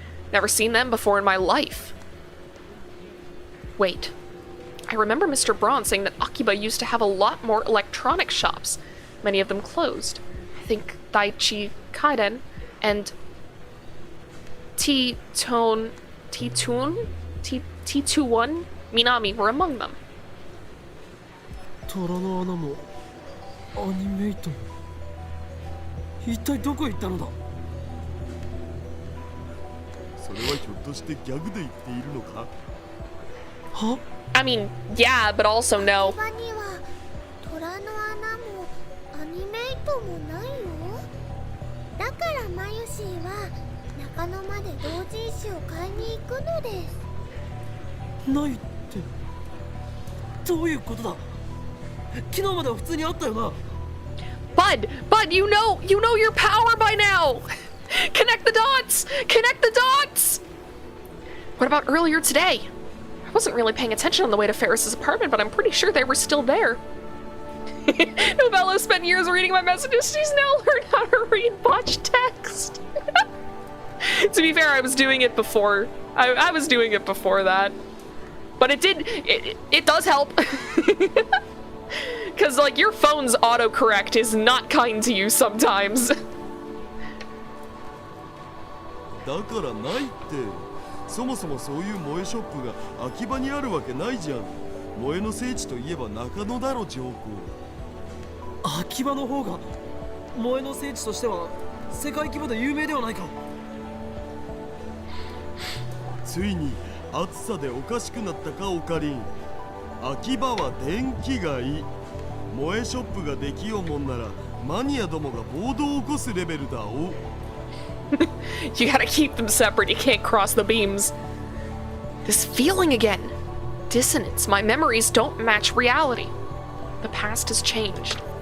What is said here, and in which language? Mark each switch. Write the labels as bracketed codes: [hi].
[en] Never seen them before in my life. Wait. I remember Mr. Braun saying that Akiba used to have a lot more electronic shops. Many of them closed. I think Daiichi Kaiden and T21 Minami were among them. [ja] 虎の穴もアニメイトも一体どこ行ったのだ。それはひょっとしてギャグで言っているのか。は [en] I mean, yeah, but also no. [ja] 場には虎の穴もアニメイトもないよ。だからマユシーは中野まで同人誌を買いに行くのです。ないってどういうことだ。昨日までは普通にあったよな。 [en] Bud, you know your power by now. Connect the dots. Connect the dots. What about earlier today? I wasn't really paying attention on the way to Ferris's apartment, but I'm pretty sure they were still there. Novella spent years reading my messages. She's now learned how to read botched text. To be fair, I was doing it before. I was doing it before that. But it does help. Because, like, your phone's autocorrect is not kind to you sometimes. [ja] だからないって。そもそもそういう萌えショップが秋葉にあるわけないじゃん。萌えの聖地といえば中野だろ、ジョーコ。秋葉の方が萌えの聖地としては世界規模で有名ではないか。ついに暑さでおかしくなったか、オカリン。秋葉は電気街。萌えショップができようもんならマニアどもが暴動を起こすレベルだお。 [en] You gotta keep them separate. You can't cross the beams. This feeling again. Dissonance. My memories don't match reality. The past has changed.